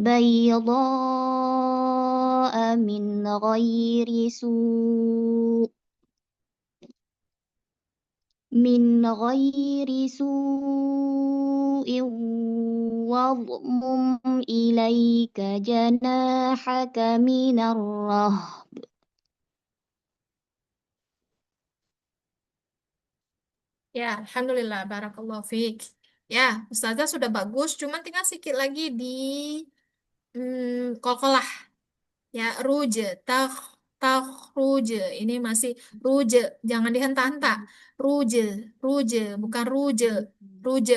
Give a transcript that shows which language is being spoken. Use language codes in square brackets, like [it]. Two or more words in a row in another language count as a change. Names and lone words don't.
[ar] بيضاء من غير سوء واضمم إليك جناحك من الرهب يا، الحمد لله، بارك الله فيك. [ms] Ya, Ustazah sudah bagus, cuman tinggal sedikit lagi di kolkolah. Ya, ruje, tak ruje. Ini masih ruje, jangan dihenta-henta. Ruje, ruje, bukan ruje, ruje.